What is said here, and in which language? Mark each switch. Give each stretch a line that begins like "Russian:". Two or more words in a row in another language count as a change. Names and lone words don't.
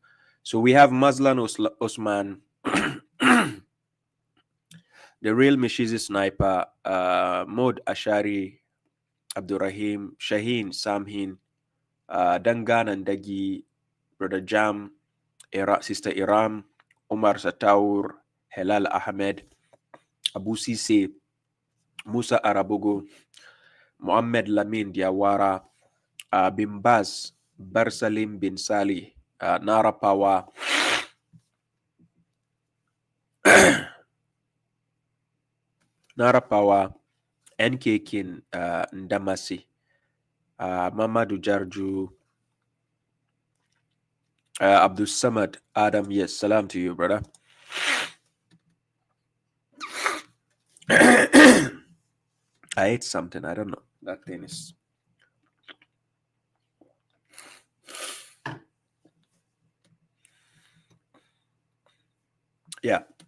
English: So we have Mazlan Osman, the real Mishizi Sniper, Mod Ashari, Abdurrahim, Shaheen, Samhin, Dangan and Dagi, Brother Jam, Sister Iram, Omar Sataur, Halal Ahmed, Abu Sise, Musa Arabogo, Muhammad Lamin Diawara, Bin Baz, Barsalim bin Sali, Nara Pawa, Nara Pawa, NK Kin Ndamasi, Mamadou Jarju, Abdul Samad Adam. Yes, salam to you, brother. I ate something. I don't know. That thing is. Yeah.